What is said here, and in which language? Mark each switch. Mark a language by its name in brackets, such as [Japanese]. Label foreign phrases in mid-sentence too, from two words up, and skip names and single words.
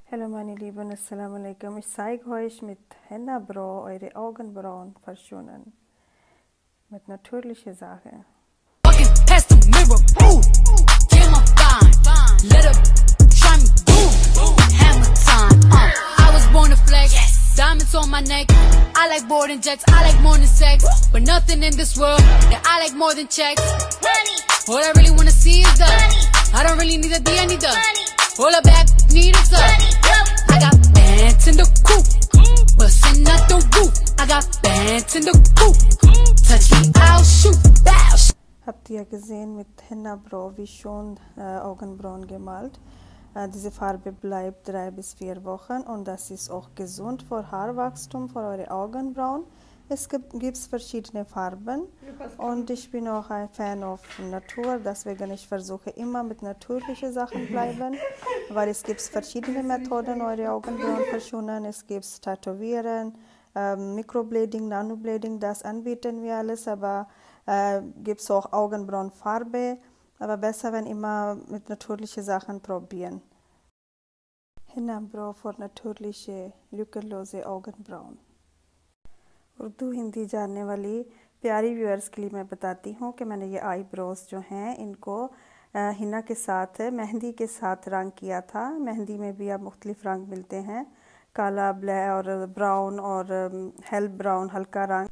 [German] Hallo meine Lieben, [Arabic] السلام عليكم. [German] Ich zeige euch mit Henna Bro eure Augenbrauen verschonen. Mit natürlicher Sache. [English] Walking past the mirror, ooh, damn I'm fine. Let her try me, boom, hammer time. I was born to flex, diamonds on my neck. I like boarding jets, I like more than sex, but nothing in this world that I like more than checks. All I really wanna see is the I don't really need a D, I need the all I back need is the I got bands in the coop, bustin' out the roof. I got bands in the coop, touch me, I'll shoot. Bow. [German] Habt ihr gesehen mit Henna Bro, wie schon Augenbrauen gemalt? Diese Farbe bleibt 3 bis 4 Wochen und das ist auch gesund für Haarwachstum, für eure Augenbrauen. Es gibt verschiedene Farben und ich bin auch ein Fan auf Natur, deswegen ich versuche immer mit natürlichen Sachen bleiben, weil es gibt verschiedene Methoden, eure Augenbrauen verschonen. Es gibt Tätowieren, Microblading, Nanoblading, das anbieten wir alles, aber gibt es auch Augenbrauenfarbe, aber besser, wenn immer mit natürlichen Sachen probieren. Henna Bro für natürliche, lückenlose Augenbrauen. [Hindi] उर्दू हिंदी जानने वाली प्यारी व्यूअर्स के लिए मैं बताती हूँ कि मैंने ये आईब्रोज जो हैं इनको हिना के साथ मेहंदी के साथ रंग किया था। मेहंदी में भी अब मुख्तलिफ रंग मिलते हैं, काला, ब्लैक और ब्राउन और हेल्प ब्राउन, हल्का रंग।